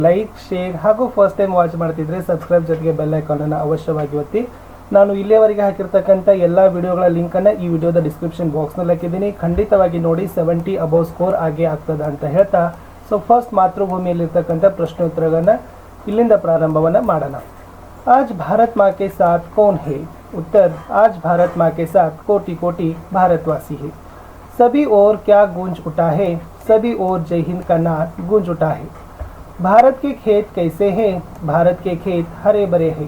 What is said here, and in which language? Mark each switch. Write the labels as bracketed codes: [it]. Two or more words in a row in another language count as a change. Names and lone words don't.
[en] like share [kn] ಹಾಗೂ [en] first time watch [kn] ಮಾಡ್ತಿದ್ರೆ ಸಬ್ಸ್ಕ್ರೈಬ್ ಜೊತೆಗೆ [en] bell icon [kn] ಅನ್ನು ಅವಶ್ಯವಾಗಿ ಒತ್ತಿ. ನಾನು ಇಲ್ಲಿಯವರೆಗೆ ಹಾಕಿರ್ತಕ್ಕಂಥ ಎಲ್ಲ ವಿಡಿಯೋಗಳ ಲಿಂಕನ್ನು ಈ ವಿಡಿಯೋದ ಡಿಸ್ಕ್ರಿಪ್ಷನ್ ಬಾಕ್ಸ್ನಲ್ಲಿ ಹಾಕಿದ್ದೀನಿ. ಖಂಡಿತವಾಗಿ ನೋಡಿ, 70 [en] above score [kn] ಆಗೇ ಆಗ್ತದೆ ಅಂತ ಹೇಳ್ತಾ, [en] so first [kn] ಮಾತೃಭೂಮಿಯಲ್ಲಿರ್ತಕ್ಕಂಥ ಪ್ರಶ್ನೋತ್ತರಗಳನ್ನು ಇಲ್ಲಿಂದ ಪ್ರಾರಂಭವನ್ನು ಮಾಡೋಣ. [hi] आज भारत माँ के साथ कौन है? उत्तर, आज भारत माँ के साथ कोटि कोटि भारतवासी है. सभी ओर क्या गूंज उठा है? सभी ओर जय हिंद का नाद गूंज उठा है. भारत के खेत कैसे हैं? भारत के खेत हरे भरे हैं.